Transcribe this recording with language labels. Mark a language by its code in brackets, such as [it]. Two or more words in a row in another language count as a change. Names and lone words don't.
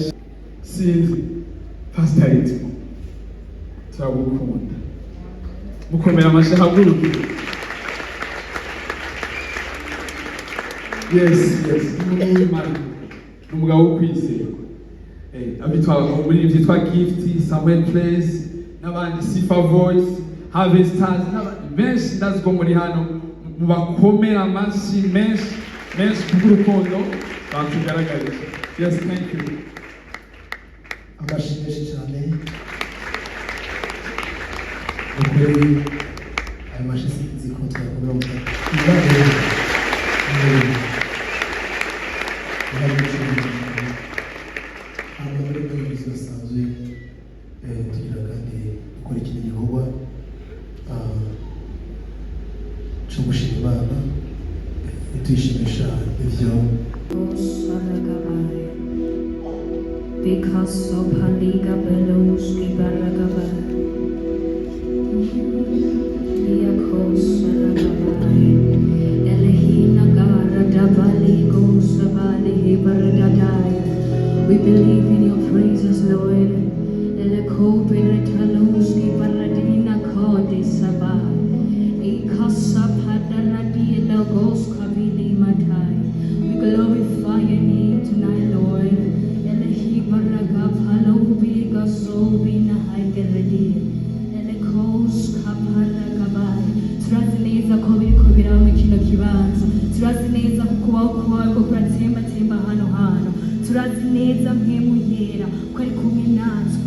[rn] Sinzi Pastor Ritmo, turagukunda. Mukomera amashi. Haguruke. Yes. Umugabo wo kwizerwa. Muri byitwa Gift, Samuel Place, n'abandi Sifa Voice, Harvest Stars, n'abandi benshi ndazi ko muri hano. Mubakomera amashi menshi kubw'urukundo batugaragarije. [en] Yes, thank you. [rn] Amashi menshi cyane. Ukuri ayo mashi sinzi ko twakomera mu tugira kandi gukora iki gikorwa cyo gushima Imana, tuyishimisha ivyo [en] because of Haliga Beloski Baragaba we believe in your praises, Lord. We glorify your name tonight, Lord. [rn] Turazineza ko biriko biraba mu kino kibanza, turazineza kubaho kwawe ko kuratsembatsemba hano hantu, turazineza mpemu yera ko ari kumwe natwe.